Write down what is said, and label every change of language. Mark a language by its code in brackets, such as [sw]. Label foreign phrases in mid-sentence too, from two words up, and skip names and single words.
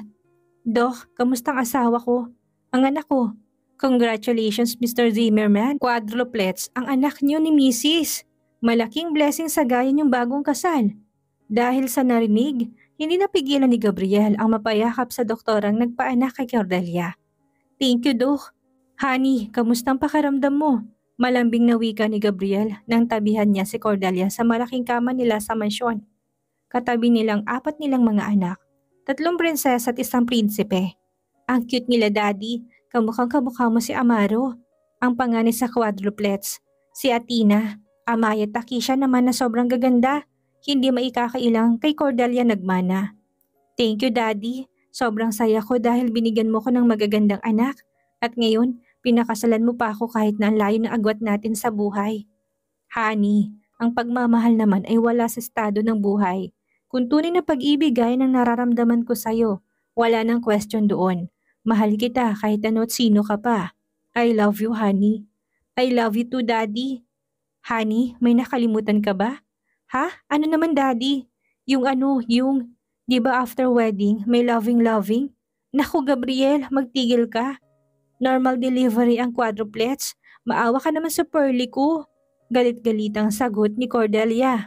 [tl] Dok, kamustang asawa ko? Ang anak ko? [en] Congratulations Mr. [tl] Zimmerman, quadruplets ang anak niyo ni Mrs. Malaking blessing sa gaya niyong bagong kasal. Dahil sa narinig, hindi napigilan ni Gabriel ang mapayakap sa doktorang nagpaanak kay Cordelia. [en] Thank you, Dok. Honey, [tl] kamustang pakiramdam mo? Malambing na wika ni Gabriel nang tabihan niya si Cordelia sa malaking kama nila sa mansyon. Katabi nilang 4 nilang mga anak, 3 prinsesa at 1 prinsipe. Ang cute nila daddy, kamukhang-kamukha mo si Amaro. Ang panganay sa quadruplets, si Athena, Amaya at Takisha naman na sobrang gaganda. Hindi maikakailang kay Cordelia nagmana. [en] Thank you daddy, [tl] sobrang saya ko dahil binigyan mo ko ng magagandang anak. At ngayon, pinakasalan mo pa ako kahit na ang layo ng agwat natin sa buhay. Honey, ang pagmamahal naman ay wala sa estado ng buhay. Kung tunay na pag-ibig gaya ng nararamdaman ko sa'yo, wala nang question doon. Mahal kita kahit ano at sino ka pa. [en] I love you, honey. I love you too, daddy. [tl] Honey, may nakalimutan ka ba? Ha? Ano naman, daddy? Di ba [en] after wedding, [tl] may loving-loving? Naku, Gabriel, magtigil ka. [en] Normal delivery [tl] ang quadruplets. Maawa ka naman sa Pearly ko. Galit-galitang sagot ni Cordelia.